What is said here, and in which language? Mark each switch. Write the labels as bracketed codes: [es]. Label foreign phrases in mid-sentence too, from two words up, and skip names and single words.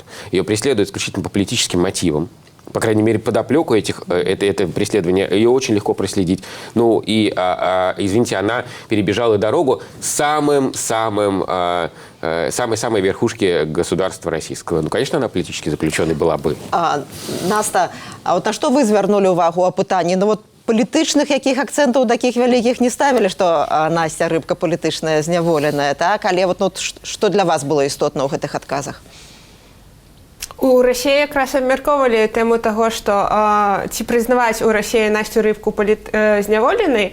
[ru] Ее преследуют исключительно по политическим мотивам. По крайней мере, подоплеку это преследование ее очень легко проследить. Ну и, извините, она перебежала дорогу самой верхушки государства российского. Ну, конечно, она политически заключенной была бы. Наста, а вот на что вы [be] звернули увагу о пытанні? Ну вот політычных якіх акцэнтаў такіх вялікіх не ставілі, што Настя Рыбка палітычная зняволеная, так? Але вот, ну, што для вас было істотна ў гэтых адказах? У Росіі якраз абмяркоўвалі тэму таго, што ці прызнаваць у Росіі Насцю Рыбку зняволенай.